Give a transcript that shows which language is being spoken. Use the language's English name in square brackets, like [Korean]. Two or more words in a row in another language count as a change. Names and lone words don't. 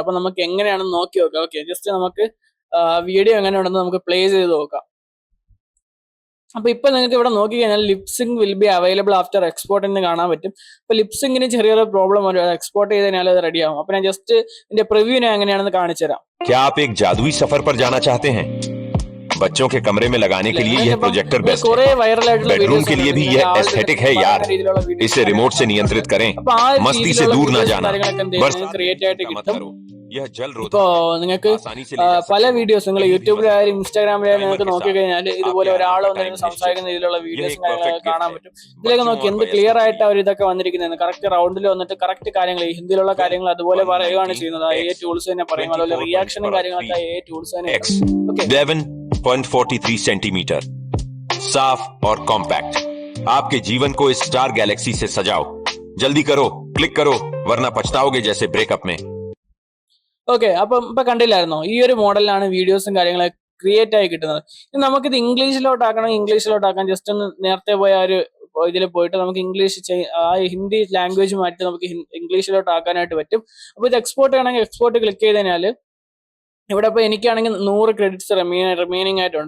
[Malayalam] അപ്പൊ നമുക്ക് എങ്ങനെയാണെന്ന് നോക്കി നോക്കാം. ഓക്കെ, ജസ്റ്റ് നമുക്ക് വീഡിയോ എങ്ങനെയുണ്ടെന്ന് നമുക്ക് പ്ലേ ചെയ്ത് നോക്കാം. അപ്പൊ ഇപ്പൊ നിങ്ങൾക്ക് ഇവിടെ നോക്കി കഴിഞ്ഞാൽ [English] lipsync will be available after export [Malayalam] എന്ന് കാണാൻ പറ്റും. അപ്പൊ ലിപ്സിംഗിന് ചെറിയൊരു പ്രോബ്ലം വരും, എക്സ്പോർട്ട് ചെയ്ത് കഴിഞ്ഞാൽ അത് റെഡി ആവും. അപ്പൊ ഞാൻ ജസ്റ്റ് ഇതിന്റെ പ്രിവ്യൂ ഞാൻ എങ്ങനെയാണെന്ന് കാണിച്ചു തരാം. [Hindi] क्या आप एक जादुई सफर पर जाना चाहते हैं? बच्चों के कमरे में लगाने के लिए यह [English] projector best [Malayalam] കുറെ [Hindi] है. [Malayalam] വൈറൽ ആയിട്ടുള്ള [Hindi] बेडरूम के लिए भी यह एस्थेटिक है यार. इसे रिमोट से नियंत्रित करें. मस्ती से दूर ना जाना. बस [Malayalam] ക്രിയേറ്റ് ആയിട്ട് [Hindi] मत [Malayalam] കിട്ടും. [Hindi] करो. यह जल रोधक [Malayalam] ഇപ്പോ നിങ്ങൾക്ക് [Hindi] आसानी से ले जा सकते [Malayalam] പല [Hindi] हो. [Malayalam] വീഡിയോസ് നിങ്ങൾ യൂട്യൂബിലായാലും ഇൻസ്റ്റാഗ്രാമിലായാലും നിങ്ങൾക്ക് നോക്കി കഴിഞ്ഞാൽ ഇതുപോലെ ഒരാൾ വന്നിരുന്ന് സംസാരിക്കുന്ന രീതിയിലുള്ള വീഡിയോസും കാര്യങ്ങളൊക്കെ കാണാൻ പറ്റും. ഇതിലേക്ക് നോക്കി എന്ത് ക്ലിയർ ആയിട്ട് അവർ ഇതൊക്കെ വന്നിരിക്കുന്നത്, കറക്റ്റ് റൗണ്ടിൽ വന്നിട്ട് കറക്റ്റ് കാര്യങ്ങൾ ഹിന്ദിയിലുള്ള കാര്യങ്ങൾ അതുപോലെ പറയുകയാണ് ചെയ്യുന്നത്. [English] AI tools [Malayalam] തന്നെ പറയും, അതുപോലെ റിയാക്ഷനും കാര്യങ്ങളൊക്കെ [English] AI tools [Malayalam] തന്നെ. [Hindi] X 11.43 सेंटीमीटर, साफ और कॉम्पैक्ट. आपके जीवन को इस [English] star galaxy [Hindi] से सजाओ. जल्दी करो, क्लिक करो, वरना पछताओगे जैसे ब्रेकअप में. [Malayalam] ഓക്കെ, അപ്പം ഇപ്പൊ കണ്ടില്ലായിരുന്നോ, ഈ ഒരു മോഡലിലാണ് വീഡിയോസും കാര്യങ്ങളൊക്കെ ക്രിയേറ്റ് ആയി കിട്ടുന്നത്. ഇനി നമുക്കിത് ഇംഗ്ലീഷിലോട്ടാക്കണം, ഇംഗ്ലീഷിലോട്ടാക്കാൻ ജസ്റ്റ് ഒന്ന് നേരത്തെ പോയ ആ ഒരു ഇതിൽ പോയിട്ട് നമുക്ക് ഇംഗ്ലീഷ് ആ [English] Hindi language [Malayalam] മാറ്റി നമുക്ക് ഇംഗ്ലീഷിലോട്ട് ആക്കാനായിട്ട് പറ്റും. അപ്പൊ ഇത് എക്സ്പോർട്ട് ചെയ്യണമെങ്കിൽ എക്സ്പോർട്ട് ക്ലിക്ക് ചെയ്ത് കഴിഞ്ഞാൽ ഇവിടെ ഇപ്പൊ എനിക്കാണെങ്കിൽ 100 [English] credits remaining [Malayalam] ആയിട്ടുണ്ട്.